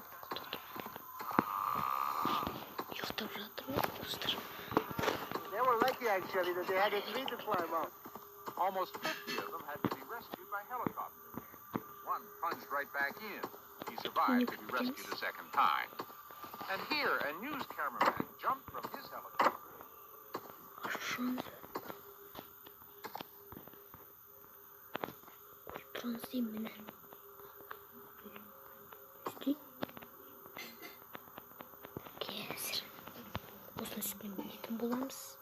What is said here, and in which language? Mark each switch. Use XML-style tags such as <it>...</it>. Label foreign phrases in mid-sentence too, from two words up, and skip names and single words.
<kk>Ұйықтап жатыр ма, достар?</kk> <en>lucky actually that they had a tree to climb up. Almost 50 of them had to be rescued by helicopter. One plunged right back in. He survived to be rescued a second time. And here, a news cameraman jumped from his helicopter.</en> <kk>Осының үстіне мінетін боламыз.</kk>